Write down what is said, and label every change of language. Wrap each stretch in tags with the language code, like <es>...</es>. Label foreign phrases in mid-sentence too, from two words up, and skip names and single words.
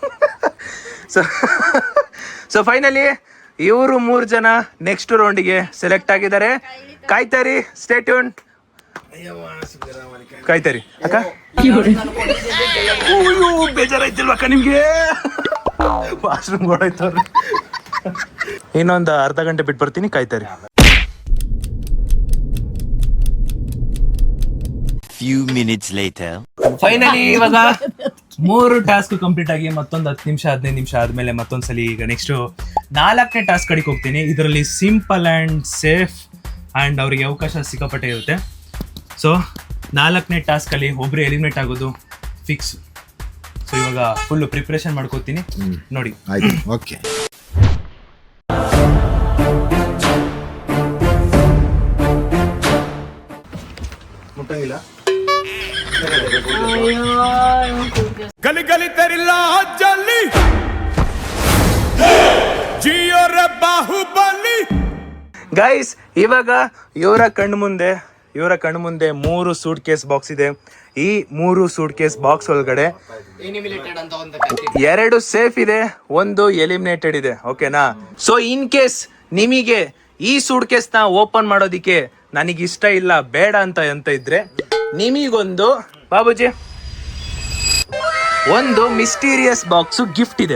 <en>so finally</en> <kn>ಇವರು 3 ಜನ ನೆಕ್ಸ್ಟ್ ರೌಂಡಿಗೆ ಸೆಲೆಕ್ಟ್ ಆಗಿದ್ದಾರೆ. ಕಾಯ್ತಾರಿ,</kn> <en>stay tune.</en> <kn>ಕಾಯ್ತಾರಿ ಅಕ್ಕ. ಬೇಜಾರಾಯ್ತಿಲ್ವ ಅಕ್ಕ ನಿಮ್ಗೆ? ವಾಶ್ರೂಮ್ ಗೋಡಾಯ್ತವ್ರಿ. ಇನ್ನೊಂದು ಅರ್ಧ ಗಂಟೆ ಬಿಟ್ಟು ಬರ್ತೀನಿ, ಕಾಯ್ತಾರಿ.</kn> <en>Few minutes later.</en> <kn>ಫೈನಲಿ ಇವಾಗ 3</kn> <en>task complete</en> <kn>ಆಗಿ ಮತ್ತೊಂದು 10 ನಿಮಿಷ 15 ನಿಮಿಷ ಆದ್ಮೇಲೆ ಮತ್ತೊಂದ್ಸಲಿ ಈಗ ನೆಕ್ಸ್ಟ್ 4ನೇ ಟಾಸ್ಕ್ ಕಡೆಗೆ ಹೋಗ್ತೀನಿ. ಇದರಲ್ಲಿ</kn> <en>simple and safe and</en> <kn>ಅವ್ರಿಗೆ ಅವಕಾಶ ಸಿಕ್ಕಾಪಟ್ಟೆ ಇರುತ್ತೆ. ಸೊ 4ನೇ ಟಾಸ್ಕ್ ಅಲ್ಲಿ ಒಬ್ರು ಎಲಿಮಿನೇಟ್ ಆಗೋದು ಫಿಕ್ಸ್. ಸೊ ಇವಾಗ</kn> <en>full preparation</en> <kn>ಮಾಡ್ಕೋತೀನಿ, ನೋಡಿ. ಆಯ್ತು, ಓಕೆ. ಮುಟ್ಟಂಗಿಲ್ಲ.</kn> <hi>गली गली तेरी लाज जली जियो रे बाहुबली.</hi> <kn>ಗೈಸ್, ಇವಾಗ ಇವರ ಕಣ್ಣು ಮುಂದೆ 3</kn> <en>suit case box</en> <kn>ಇದೆ. ಈ 3</kn> <en>suit case box</en> <kn>ಒಳಗಡೆ 2 ಸೇಫ್ ಇದೆ, 1 ಎಲಿಮಿನೇಟೆಡ್ ಇದೆ. ಓಕೆನಾ?</kn> <en>so in case</en> <kn>ನಿಮಗೆ ಈ</kn> <en>suit case</en> <kn>ನ ಓಪನ್ ಮಾಡೋದಿಕ್ಕೆ ನನಗಿಷ್ಟ ಇಲ್ಲ, ಬೇಡ ಅಂತ ಇದ್ರೆ ನಿಮಗೊಂದು ಬಾಬುಜಿ ಒಂದು</kn> <en>mysterious box gift</en> <kn>ಇದೆ.</kn>